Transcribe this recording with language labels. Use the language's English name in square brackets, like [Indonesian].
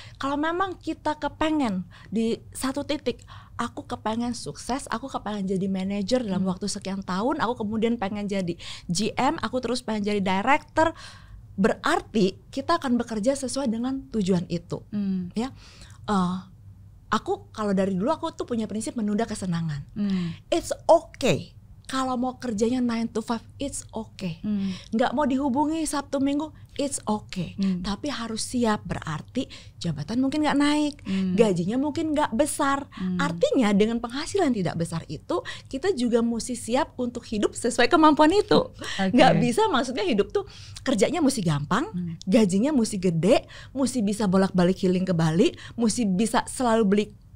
[Indonesian] Kalau memang kita kepengen di satu titik, aku kepengen sukses, aku kepengen jadi manajer dalam waktu sekian tahun, aku kemudian pengen jadi GM, aku terus pengen jadi director, berarti kita akan bekerja sesuai dengan tujuan itu, ya. Aku kalau dari dulu aku tuh punya prinsip menunda kesenangan. [English] It's okay. [Indonesian] Kalau mau kerjanya [English] 9 to 5, it's okay. [Indonesian] Nggak mau dihubungi Sabtu Minggu, [English] it's okay. [Indonesian] Tapi harus siap, berarti jabatan mungkin nggak naik, gajinya mungkin nggak besar. Artinya dengan penghasilan tidak besar itu, kita juga mesti siap untuk hidup sesuai kemampuan itu. Nggak bisa, maksudnya hidup tuh kerjanya mesti gampang, gajinya mesti gede, mesti bisa bolak-balik healing ke Bali, mesti bisa selalu beli